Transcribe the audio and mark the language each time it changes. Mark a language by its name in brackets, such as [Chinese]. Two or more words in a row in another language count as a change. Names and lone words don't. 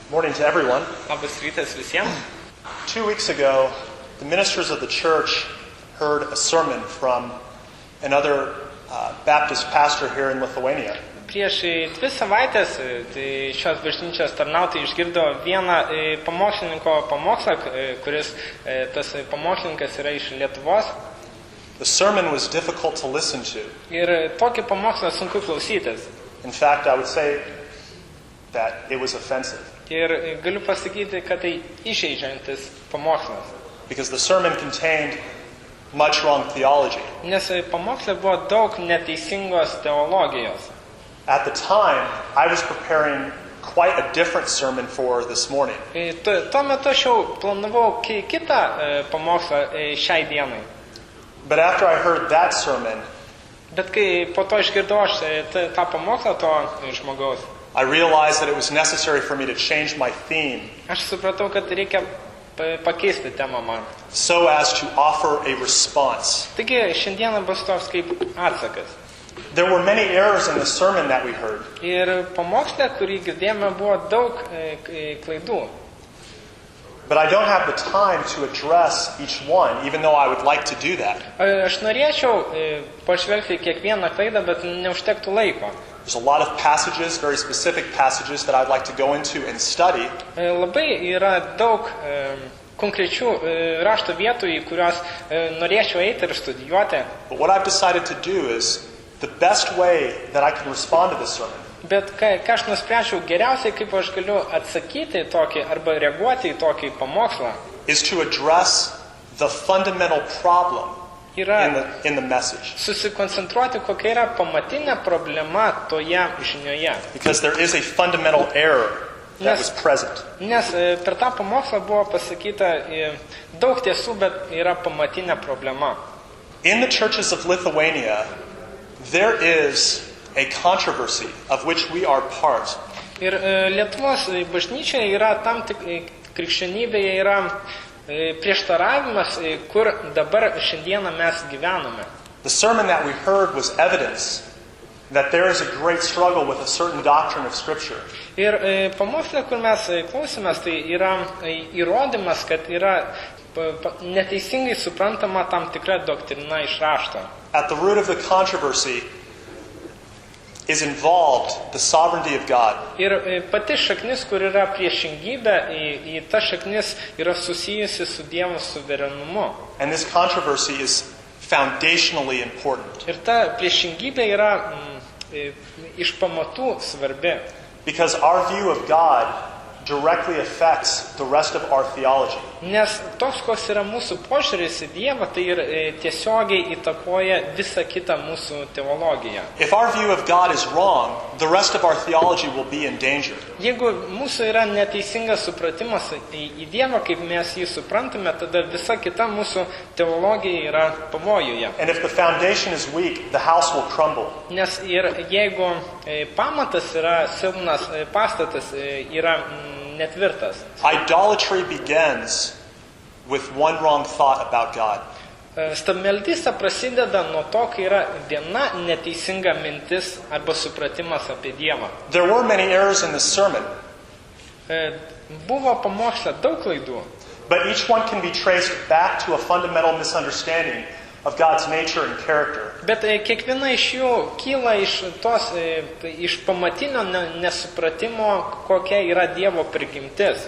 [English] Morning to everyone. [Lithuanian] Labas rytas visiems. [English] 2 weeks ago, the ministers of the church heard a sermon from another Baptist pastor here in Lithuania. [Lithuanian] Prieš 2 savaitės tai šios bažnyčios tarnautojai išgirdo vieną pamokslininko pamokslą, kuris tas pamokslininkas yra iš Lietuvos. [English] The sermon was difficult to listen to. [Lithuanian] Ir tokį pamokslą sunku klausytis. [English] In fact, I would say that it was offensive. [Lithuanian] Ir galiu pasakyti, kad tai įžeidžiantis pamokslas. [English] Because the sermon contained much wrong theology. [Lithuanian] Nes pamoksle buvo daug neteisingos teologijos. [English] At the time, I was preparing quite a different sermon for this morning. [Lithuanian] Tuo metu aš jau planavau kitą pamokslą šiai dienai. [English] But after I heard that sermon, [Lithuanian] Bet kai po to išgirdau aš tą pamokslą to žmogaus, [English] I realized that it was necessary for me to change my theme [Lithuanian] aš supratau, kad reikia pakeisti temą man. [English] so as to offer a response. [Lithuanian] Taigi šiandieną bus toks kaip atsakas. [English] There were many errors in the sermon that we heard. [Lithuanian] Ir pamoksle, kurį girdėjome, buvo daug klaidų. [English] But I don't have the time to address each one, even though I would like to do that. [Lithuanian] Aš norėčiau pažvelgti kiekvieną klaidą, bet neužtektų laiko. [English] There's a lot of passages, very specific passages, that I'd like to go into and study. [Lithuanian] Labai yra daug konkrečių rašto vietų, į kuriuos norėčiau eiti ir studijuoti. [English] But what I've decided to do is the best way that I can respond to this sermon [Lithuanian] Bet ką aš nusprendžiau geriausiai, kaip aš galiu atsakyti į tokį arba reaguoti į tokį pamokslą, [English] is to address the fundamental problem [Lithuanian] yra [English] in the message. [Lithuanian] susikoncentruoti, kokia yra pamatinė problema toje žinioje. [English] Because there is a fundamental error that was present. [Lithuanian] Nes per tą pamokslą buvo pasakyta daug tiesų, bet yra pamatinė problema. [English] In the churches of Lithuania, there is a controversy of which we are part. [Lithuanian] Ir Lietuvos bažnyčioje yra tam tik krikščionybėje yra prieštaravimas, kur dabar šiandieną mes gyvename. [English] The sermon that we heard was evidence that there is a great struggle with a certain doctrine of Scripture. [Lithuanian] Ir pamokslė, kur mes klausėmės, tai yra įrodymas, kad yra neteisingai suprantama tam tikra doktrina iš rašto. [English] At the root of the controversy is involved the sovereignty of God. [Lithuanian] Ir pati šaknis, kur yra priešingybė, į ta šaknis yra susijusi su Dievo suverenumu. [English] And this controversy is foundationally important. [Lithuanian] Ir ta priešingybė yra iš pamatų svarbi. [English] Because our view of God directly affects the rest of our theology. [Lithuanian] Nes toks, koks yra mūsų požiūris į Dievą, tai ir tiesiogiai įtakoja visą kitą mūsų teologiją. [English] If our view of God is wrong, the rest of our theology will be in danger. [Lithuanian] Jeigu mūsų yra neteisingas supratimas į Dievą, kaip mes jį suprantame, tada visa kita mūsų teologija yra pavojuje. [English] And if the foundation is weak, the house will crumble. [Lithuanian] Nes ir jeigu pamatas yra silpnas, pastatas yra netvirtas. [English] Idolatry begins with one wrong thought about God. [Lithuanian] Stabmeldystė prasideda nuo to, kai yra viena neteisinga mintis arba supratimas apie Dievą. [English] There were many errors in this sermon, [Lithuanian] Buvo pamoksle daug klaidų, [English] but each one can be traced back to a fundamental misunderstanding of God's nature and character. [Lithuanian] bet kiekviena iš jų kyla iš pamatinio nesupratimo, kokia yra Dievo prigimtis.